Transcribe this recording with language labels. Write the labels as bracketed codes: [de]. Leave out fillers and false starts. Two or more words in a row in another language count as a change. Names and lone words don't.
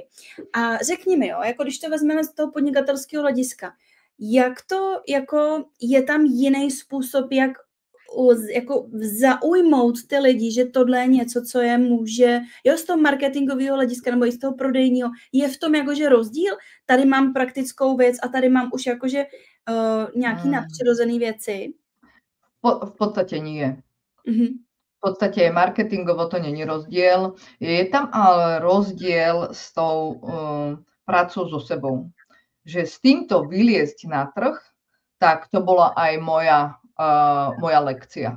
[cs] A řekni mi, jo, jako když to vezmeme z toho podnikatelského hlediska, jak to jako je tam jiný způsob, jak jako zaujmout ty lidi, že tohle je něco, co je může, jo, z toho marketingového hlediska nebo i z toho prodejního, je v tom jakože rozdíl? Tady mám praktickou věc a tady mám už jakože nějaký nadpřirozené věci? [sk] V podstate nie. V podstate marketingovo to není rozdiel. Je tam ale rozdiel s tou prácou so sebou. Že s týmto vyliezť na trh, tak to bola aj moja lekcia.